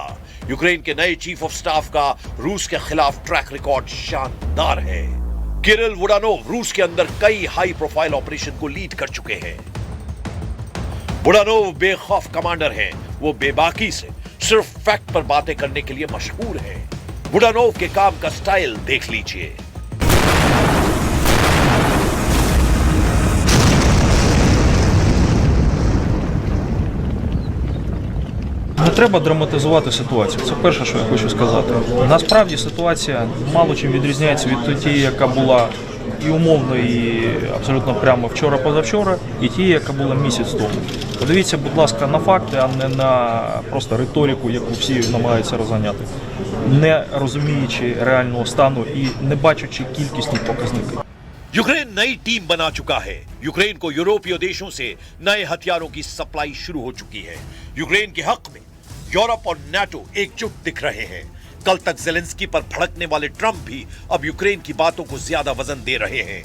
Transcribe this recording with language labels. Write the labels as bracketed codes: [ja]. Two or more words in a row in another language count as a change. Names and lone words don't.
[hi] यूक्रेन के नए [en] chief of staff [hi] का रूस के खिलाफ [en] track record [hi] शानदार है। किरिल बुडानोव रूस के अंदर कई [en] high profile operation [hi] को लीड कर चुके हैं। बुडानोव बेखौफ कमांडर हैं। वो बेबाकी से सिर्फ फैक्ट पर बातें करने के लिए मशहूर है। बुडानोव के काम का स्टाइल देख लीजिए। [uk] Не треба драматизувати ситуацію. Це перше, що я хочу сказати. Насправді ситуація мало чим відрізняється від тієї, яка була і умовно, і абсолютно прямо вчора-позавчора, і тієї, яка була місяць тому. Подивіться, будь ласка, на факти, а не на просто риторику, яку всі намагаються розганяти, не розуміючи реального стану і не бачачи кількісні показники. [hi] यूक्रेन नई टीम बना चुका है। यूक्रेन को यूरोपीय देशों से नए हथियारों की सप्लाई शुरू हो चुकी है। यूक्रेन के हक में यूरोप और नाटो एकजुट दिख रहे हैं। कल तक जेलेंस्की पर भड़कने वाले ट्रंप भी अब यूक्रेन की बातों को ज्यादा वजन दे रहे हैं।